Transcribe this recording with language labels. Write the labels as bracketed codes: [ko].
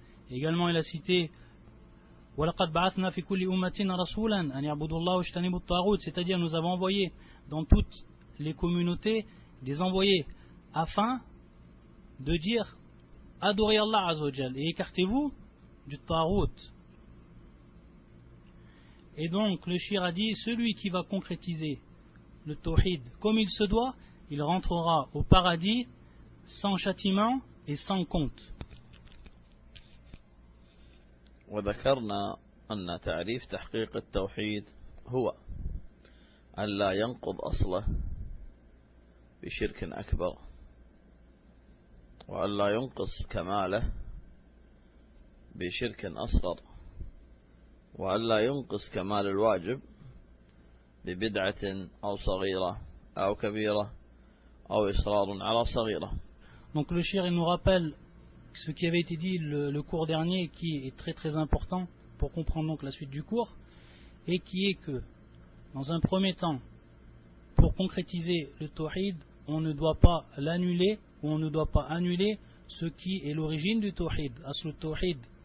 [fr] Également il a cité [ar] وَلَقَدْ بَعَثْنَا فِي كُلِّ أُمَّةٍ رَسُولًا أَنْ يَعْبُدُوا اللَّهَ وَاجْتَنِبُوا الطَّاغُوتَ, [fr] c'est-à-dire nous avons envoyé dans toutes les communautés des envoyés afin de dire adorez Allah [ar] Azza wa Jal [fr] et écartez-vous du Taghut. Et donc le cheikh a dit, celui qui va concrétiser le tawhid comme il se doit, il rentrera au paradis sans châtiment et sans compte. [ar] وذكرنا أن تعريف تحقيق التوحيد هو أن لا ينقض أصله بشرك أكبر، وأن لا ينقص كماله بشرك أصغر، وأن لا ينقص كمال الواجب ببدعة أو صغيرة أو كبيرة أو إصرار على صغيرة. [fr] Donc le cheikh nous rappelle ce qui avait été dit le cours dernier, qui est très très important pour comprendre donc la suite du cours, et qui est que dans un premier temps, pour concrétiser le tawhid, on ne doit pas l'annuler, ou on ne doit pas annuler ce qui est l'origine du tawhid, asl tawhid.